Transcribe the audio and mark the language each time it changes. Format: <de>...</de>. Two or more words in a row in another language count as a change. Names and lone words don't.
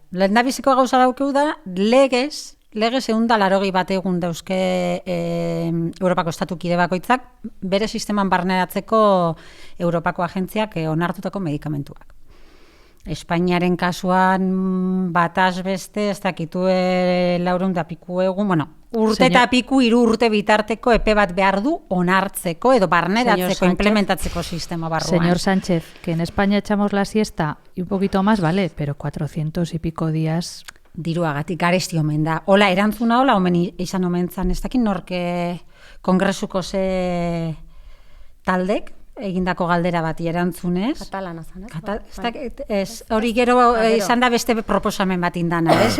<eu>Lehendabiziko gauza daukeu da, legez 180 bat egun dauzke Europako estatukide bakoitzak, bere sisteman barneratzeko Europako agentziak onartutako medikamentuak. Espainiaren kasuan bataz beste, ez dakitu 400 piku egun, urte eta piku 3 urte bitarteko epe bat behar du onartzeko edo barneratzeko, implementatzeko sistema barruan.</eu> <es>Señor Sánchez, que en España echamos la siesta y un poquito más, vale, pero 400 y pico días...</es> <eu>Diruagatik garesti omen da. Hola, erantzuna hola, izan omen zan, ez dakit norke kongresuko ze taldek, egindako galdera bati erantzunez. Katalana zan, ez? Hori gero izan da beste proposamen bat indana, ez?</eu>